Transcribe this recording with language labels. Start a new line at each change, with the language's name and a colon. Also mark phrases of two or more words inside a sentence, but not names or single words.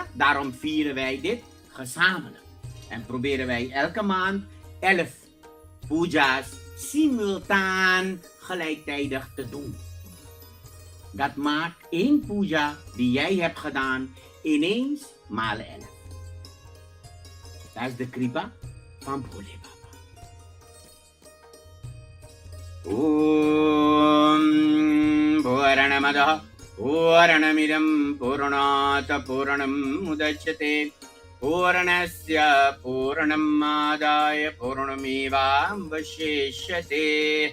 Dutch: Daarom vieren wij dit gezamenlijk. En proberen wij elke maand 11 puja's simultaan gelijktijdig te doen. Dat maakt één puja die jij hebt gedaan ineens maal 11. Dat is de kripa van Bhole Baba.
Sanskrit: ॐ पूर्णमदः पूर्णमिदं पूर्णात् पूर्णम् उदच्यते पूर्णस्य पूर्णमादाय पूर्णमेव अवशिष्यते.